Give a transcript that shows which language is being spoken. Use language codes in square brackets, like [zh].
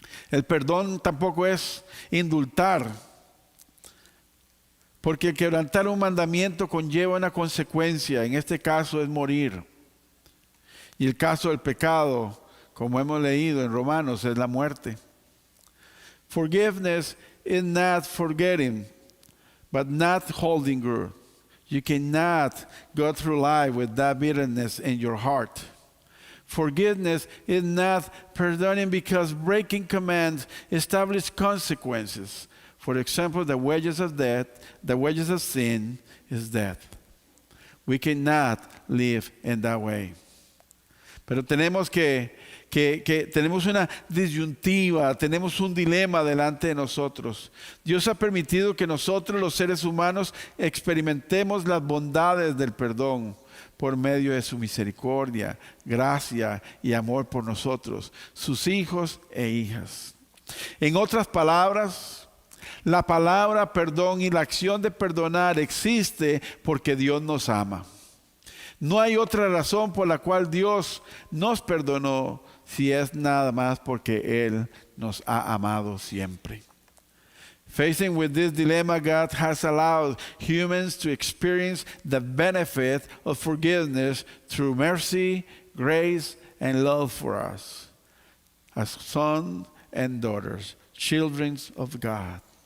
[es] El perdón tampoco es indultar, porque quebrantar un mandamiento conlleva una consecuencia, en este caso es morir. Y el caso del pecado, como hemos leído en Romanos, es la muerte. [en] Forgiveness is not forgetting, but not holding grudge. You cannot go through life with that bitterness in your heart. Forgiveness is not pardoning because breaking commands establish consequences. For example, the wages of sin is death. We cannot live in that way. [es] Pero tenemos tenemos una disyuntiva, tenemos un dilema delante de nosotros. Dios ha permitido que nosotros, los seres humanos, experimentemos las bondades del perdón por medio de su misericordia, gracia y amor por nosotros, sus hijos e hijas. En otras palabras, la palabra perdón y la acción de perdonar existe porque Dios nos ama. No hay otra razón por la cual Dios nos perdonó si es nada más porque Él nos ha amado siempre. [en] Facing with this dilemma, God has allowed humans to experience the benefit of forgiveness through mercy, grace, and love for us as sons and daughters, children of God.